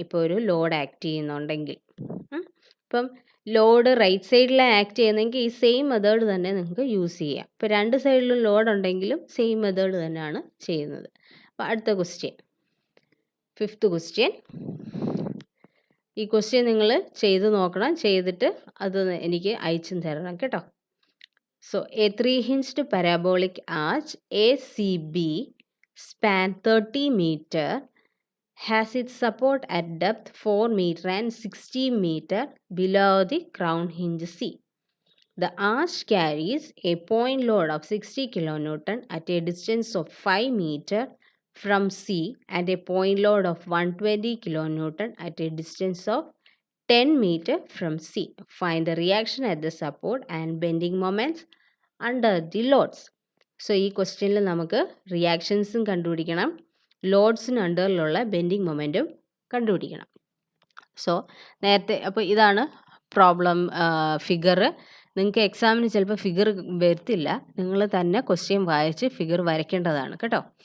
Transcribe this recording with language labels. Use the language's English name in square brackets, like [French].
[Malayalam] ഇപ്പോൾ ഒരു load act ചെയ്യുന്നുണ്ടെങ്കിൽ, ഇപ്പം ലോഡ് റൈറ്റ് സൈഡിലാണ് ആക്ട് ചെയ്യുന്നതെങ്കിൽ ഈ സെയിം മെത്തേഡ് തന്നെ നിങ്ങൾക്ക് യൂസ് ചെയ്യാം. ഇപ്പോൾ രണ്ട് സൈഡിലും ലോഡ് ഉണ്ടെങ്കിലും സെയിം മെത്തേഡ് തന്നെയാണ് ചെയ്യുന്നത്. അപ്പോൾ അടുത്ത ക്വസ്റ്റ്യൻ, ഫിഫ്ത്ത് ക്വസ്റ്റ്യൻ. ഈ ക്വസ്റ്റ്യൻ നിങ്ങൾ ചെയ്ത് നോക്കണം, ചെയ്തിട്ട് അത് എനിക്ക് അയച്ചും തരണം കേട്ടോ. [English] So, a 3-hinged parabolic arch ACB span 30 meter has its support at depth 4 meter and 60 meter below the crown hinge C. The arch carries a point load of 60 kilonewton at a distance of 5 meter from C and a point load of 120 kilonewton at a distance of 10 meter from C. Find the reaction at the support and bending moments under the loads. [Malayalam] So ഈ ക്വസ്റ്റ്യനിൽ നമുക്ക് റിയാക്ഷൻസും കണ്ടുപിടിക്കണം, ലോഡ്സിന് അണ്ടറിലുള്ള bending മൊമെൻറ്റും കണ്ടുപിടിക്കണം. So നേരത്തെ അപ്പോൾ ഇതാണ് problem figure. നിങ്ങൾക്ക് എക്സാമിന് ചിലപ്പോൾ ഫിഗർ വരത്തില്ല, നിങ്ങൾ തന്നെ ക്വസ്റ്റ്യൻ വായിച്ച് ഫിഗർ വരയ്ക്കേണ്ടതാണ് കേട്ടോ.